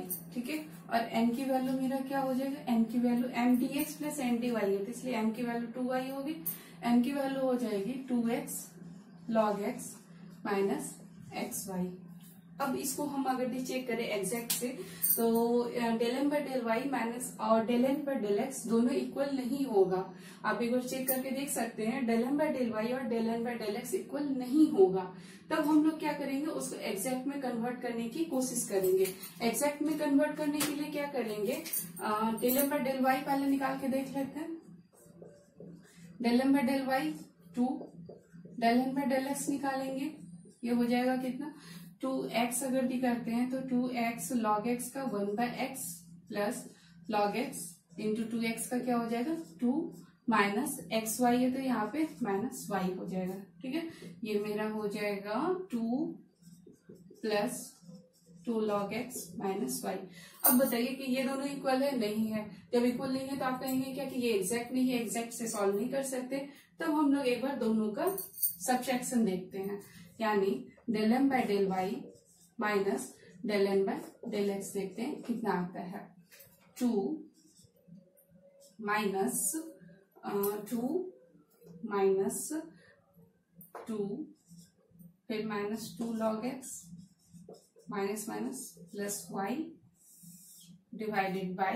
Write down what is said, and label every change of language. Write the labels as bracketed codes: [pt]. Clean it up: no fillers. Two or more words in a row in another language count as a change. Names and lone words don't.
[hi] ठीक है, और n की वैल्यू मेरा क्या हो जाएगा, n की वैल्यू m dx प्लस n dy है, तो इसलिए m की वैल्यू 2y होगी। n की वैल्यू हो जाएगी 2x log x माइनस xy। अब इसको हम अगर चेक करें एग्जैक्ट से, तो del m/del y माइनस और del n/del x दोनों इक्वल नहीं होगा। आप एक बार चेक करके देख सकते हैं, del m/del y और del n/del x इक्वल नहीं होगा। तब हम लोग क्या करेंगे, उसको एग्जैक्ट में कन्वर्ट करने की कोशिश करेंगे। एग्जैक्ट में कन्वर्ट करने के लिए क्या करेंगे, del m/del y पहले निकाल के देख लेते हैं। del m/del y 2, del n/del x निकालेंगे, ये हो जाएगा कितना, 2x अगर भी करते हैं तो 2x log x का 1/x प्लस log x इंटू 2x का क्या हो जाएगा 2 माइनस xy है, तो यहाँ पे माइनस y हो जाएगा। ठीक है, ये मेरा हो जाएगा 2 प्लस 2 log x माइनस y। अब बताइए कि ये दोनों इक्वल है, नहीं है। जब इक्वल नहीं है तो आप कहेंगे क्या कि ये एग्जैक्ट नहीं है, एग्जैक्ट से सॉल्व नहीं कर सकते। तब हम लोग एक बार दोनों का सब्ट्रैक्शन देखते हैं, यानी del m/del y माइनस [en] del n by del x. [hi] देखते हैं कितना आता है। 2 माइनस 2 फिर माइनस 2 log x माइनस माइनस प्लस y डिवाइडेड बाय।